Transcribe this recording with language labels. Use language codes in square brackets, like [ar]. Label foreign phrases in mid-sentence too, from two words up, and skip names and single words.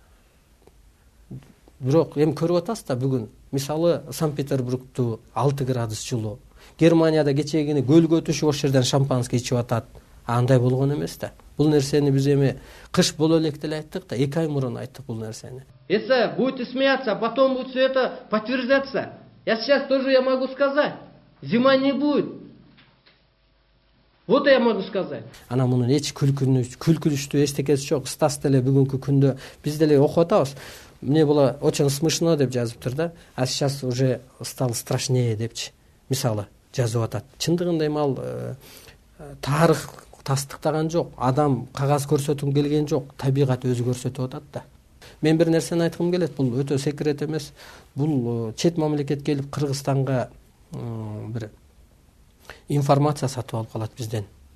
[ky] Бирок эми көрүп атасыз да бүгүн. Мисалы Санкт-Петербургту 6 градус жылуу. Германияда кечегини көлгө түшүп ошол жерден шампанский ичип атат. Андай болгон эмес да. Бул нерсени биз эми кыш боло элек деле айттык да, 2 ай мурун айттык бул нерсени. [ru] Если будете смеяться, потом будет все это подтверждаться. Я сейчас тоже я могу сказать, зима не будет. Вот я могу сказать. [ky] Ана мунун эч күлкүлүштүү эчтекеси жок. Стас деле бүгүнкү күндө биз деле окуп атабыз. [ru] Мне было очень смешно [ky] деп жазыптыр да. [ru] А сейчас уже стало страшнее депчи. [ky] Мисалы жазып атат. Чындыгында эми ал тарых тастыктаган жок. Адам кагаз көрсөтүм келген жок. Табигат өзү көрсөтүп атат да. Мен бир нерсени айткым келет. Бул өтө секрет эмес. Бул чет мамлекет келип Кыргызстанга бир информация сатып алып калат бизден.